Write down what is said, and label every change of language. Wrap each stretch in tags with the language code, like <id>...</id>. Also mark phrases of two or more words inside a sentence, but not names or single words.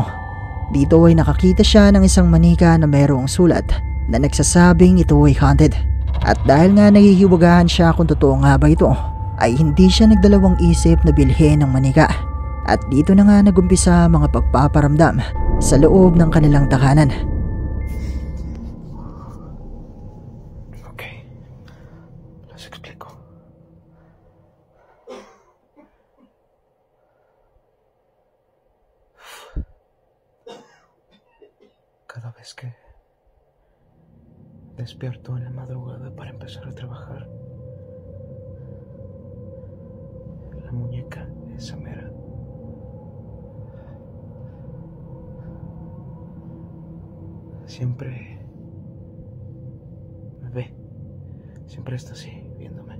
<tl>Dito ay nakakita siya ng isang manika na mayroong sulat na nagsasabing ito ay haunted. At dahil nga nahihiwagahan siya kung totoo nga ba ito, ay hindi siya nagdalawang isip na bilhin ng manika. At dito na nga nagumpisa ang mga pagpaparamdam sa loob ng kanilang tahanan.</tl> <es>Okay, les explico. Cada vez que despierto en la madrugada para empezar a trabajar, la muñeca esa mera siempre me ve, siempre está así viéndome.</es>